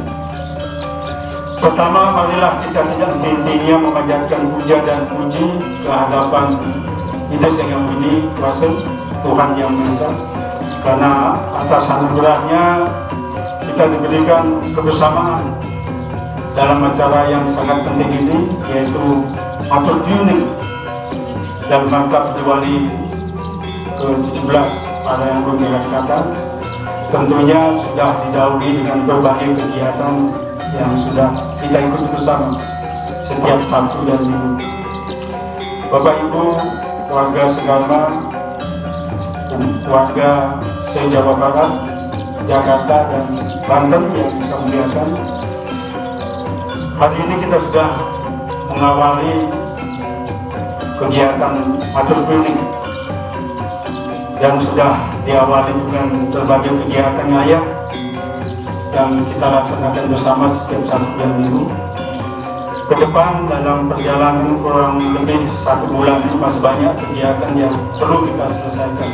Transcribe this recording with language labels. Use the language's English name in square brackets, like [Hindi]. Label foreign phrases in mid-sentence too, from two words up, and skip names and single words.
[Indonesian] Pertama, marilah kita tidak henti-hentinya memanjatkan puja dan puji ke hadapan Ida Sang Hyang Widi Wasa Tuhan Yang Maha Esa, karena atas anugerahnya kita diberikan kebersamaan dalam acara yang sangat penting ini, yaitu [Javanese] matur nuwun [Indonesian] dalam rangka Puja Wali ke-17 pada yang Jakarta. Tentunya sudah didahului dengan berbagai kegiatan yang sudah kita ikuti bersama setiap Sabtu dan Minggu. Bapak Ibu, warga Segalma, warga se-Jawa Barat, Jakarta dan Banten yang bisa melihatkan, hari ini kita sudah mengawali kegiatan [Javanese] matur nuwun [Indonesian] dan sudah diawali dengan berbagai kegiatan ngayah yang kita laksanakan bersama setiap Sabtu dan Minggu. Ke depan dalam perjalanan kurang lebih 1 bulan ini masih banyak kegiatan yang perlu kita selesaikan.